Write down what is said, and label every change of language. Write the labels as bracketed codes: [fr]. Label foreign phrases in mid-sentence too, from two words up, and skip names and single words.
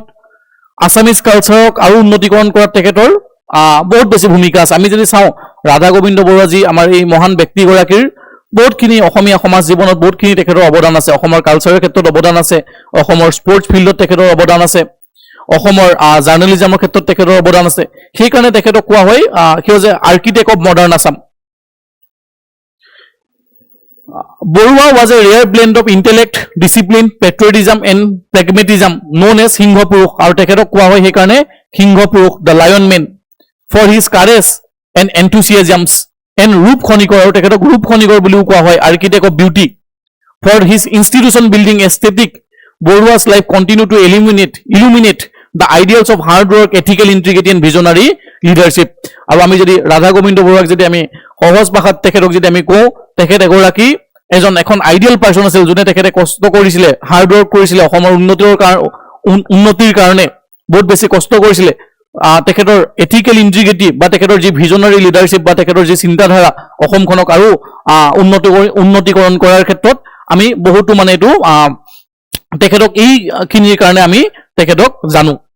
[en] Assamese culture [as] আৰু উন্নতিকৰণ কৰাত তেখেতৰ বহুত বেছি ভূমিকা আছে। আমি যদি চাওঁ ৰাধা গোবিন্দ বৰুৱাজী আমাৰ এই মহান ব্যক্তিগৰাকীৰ বহুতখিনি অসমীয়া সমাজ জীৱনত বহুতখিনি তেখেতৰ অৱদান আছে। অসমৰ কালচাৰৰ ক্ষেত্ৰত অৱদান আছে, অসমৰ [en] sports field [as] তেখেতৰ অৱদান আছে, অসমৰ জাৰ্নেলিজমৰ ক্ষেত্ৰত তেখেতৰ অৱদান আছে। সেইকাৰণে তেখেতক কোৱা হয় [en] he was an architect of modern Assam. Borua was a rare blend of intellect, discipline, patriotism and pragmatism known as Singha Purush. [as] আৰু তেখেতক কোৱা হয় সেইকাৰণে সিংহ পুৰুষ, [en] the lion man, for his courage and enthusiasms, and [as] ৰূপ খনিকৰ, আৰু তেখেতক ৰূপ খনিকৰ বুলিও কোৱা হয়, [en] architect of beauty. For his institution building aesthetic, Borua's life continued to illuminate the ideals of hard work, ethical integrity and visionary leadership. [as] আৰু আমি যদি ৰাধা গোবিন্দ বৰুৱাক যদি আমি সহজ ভাষাত তেখেতক যদি আমি কওঁ, তেখেত এগৰাকী এখন [en] ideal person [as] আছিল, যোনে তেখেতে কষ্ট কৰিছিলে, [en] hard work [as] কৰিছিলে, অসমৰ উন্নতিৰ কাৰণে বহুত বেছি কষ্ট কৰিছিলে। তেখেতৰ [en] ethical integrity [as] বা তেখেতৰ যি [en] visionary leadership [as] বা তেখেতৰ যি চিন্তাধাৰা অসমখনক আৰু উন্নতিকৰণ কৰাৰ ক্ষেত্ৰত আমি বহুতো মানে এইটো তেখেতক এইখিনিৰ কাৰণে আমি তেখেতক জানো।